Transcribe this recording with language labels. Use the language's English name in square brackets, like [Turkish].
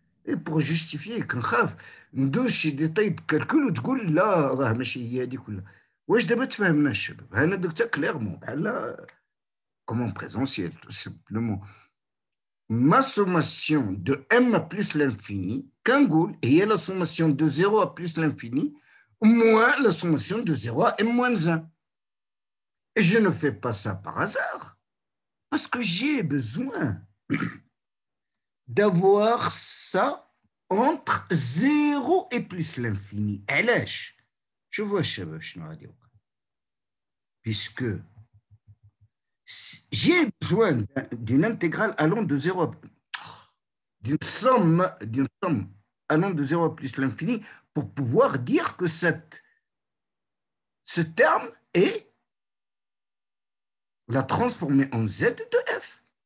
[Arabic] Et pour justifier كنخاف ندوز شي [French] ديتاي د كالكول [Arabic] وتقول لا راه ماشي هي هذيك ولا واش دابا تفهمنا الشباب انا درتها كليرمون بحال [French] comme en présentiel tout simplement ma sommation de m plus l'infini [Arabic] كنقول هي [French] la sommation de 0 à plus l'infini moins la sommation de 0 à m moins 1 et je ne fais pas ça par hasard parce que j'ai besoin d'avoir ça entre 0 et plus l'infini. [Arabic] علاش؟ شوفوا الشباب شنو غادي يوقع. [French] Puisque j'ai besoin d'une intégrale allant de 0 à d'une somme allant de 0 à plus l'infini pour pouvoir dire que ce terme est la transformer en z de f.